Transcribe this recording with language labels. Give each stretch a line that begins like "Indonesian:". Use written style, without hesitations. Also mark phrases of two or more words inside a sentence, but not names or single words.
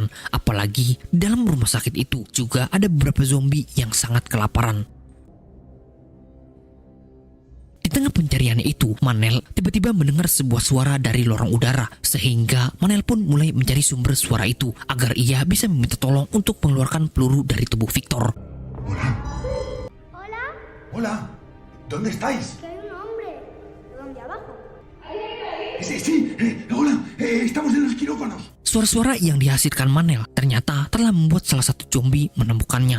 Indonesian: Apalagi di dalam rumah sakit itu juga ada beberapa zombie yang sangat kelaparan. Di tengah pencariannya itu, Manel tiba-tiba mendengar sebuah suara dari lorong udara, sehingga Manel pun mulai mencari sumber suara itu agar ia bisa meminta tolong untuk mengeluarkan peluru dari tubuh Victor.
Spanish: Hola, Hola, ¿dónde estáis? que hay un hombre. ¿Dónde abajo? Sí, hola, estamos en los quirófanos.
Indonesian: Suara-suara yang dihasilkan Manel ternyata telah membuat salah satu zombie menemukannya.